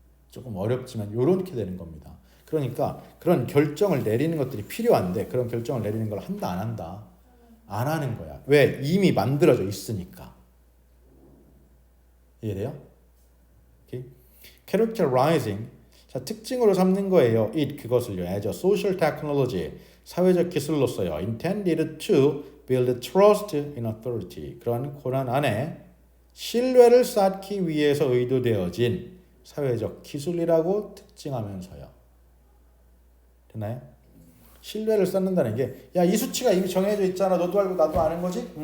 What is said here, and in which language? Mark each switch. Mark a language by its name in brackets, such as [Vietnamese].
[Korean] 조금 어렵지만 요렇게 되는 겁니다. 그러니까 그런 결정을 내리는 것들이 필요한데 그런 결정을 내리는 걸 한다 안 한다? 안 하는 거야. 왜? 이미 만들어져 있으니까. 이해돼요? Okay? [English] Characterizing, [Korean] 자, 특징으로 삼는 거예요. [English] it, [Korean] 그것을요. [English] as a social technology, [Korean] 사회적 기술로서요. [English] intended to build trust in authority, [Korean] 그러한 권한 안에 신뢰를 쌓기 위해서 의도되어진 사회적 기술이라고 특징하면서요. 됐나요? 신뢰를 쌓는다는 게, 야, 이 수치가 이미 정해져 있잖아. 너도 알고 나도 아는 거지?